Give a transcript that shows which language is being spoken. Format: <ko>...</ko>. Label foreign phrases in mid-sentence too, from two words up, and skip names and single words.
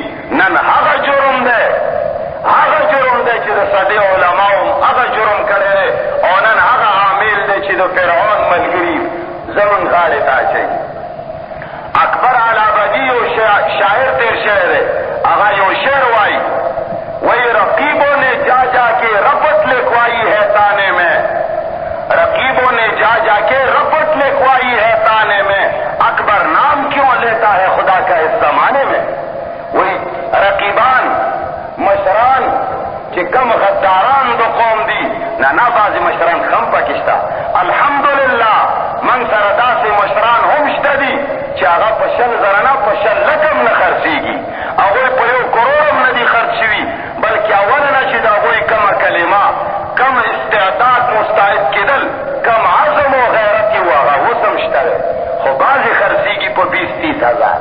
<ps>نن هغه جرم دی، هغه جرم دی چې د صدې علماو هغه جرم کړی دی، او نن هغه عامل دی چې د فرعون ملګري زمون غاړې ته اچوي. اکبر علابدي یو شاعر تیر شوی دی، هغه یو شعر وایي،</ps> <ur>وہی رقیبوں نے جا جا کے رپٹ لکھوائی ہے تانے میں، رقیبوں نے جا جا کے رپٹ لکھوائی ہے تانے میں، اکبر نام کیوں لیتا ہے خدا کا اس زمانے میں.</ur> <ps>وہی رقیبان مشران چې کم غداران د قوم دي، نه بعضې مشران خم پکې شته. الحمدلله موږ سره داسې مشران هم شته دي چې هغه په 100,000 نه په 100 لکه هم نه خرڅېږي. هغوی په 1 کروڑ هم نه دي خرڅ شوي، بلکې اوله نه چې د هغوی کمه کلمه، کم استعداد مستعد کېدل، کم عزم و غیرت یې و، هغه اوس هم شته دی، خو بعضې خرڅېږي په 20-30 هزار.</ps>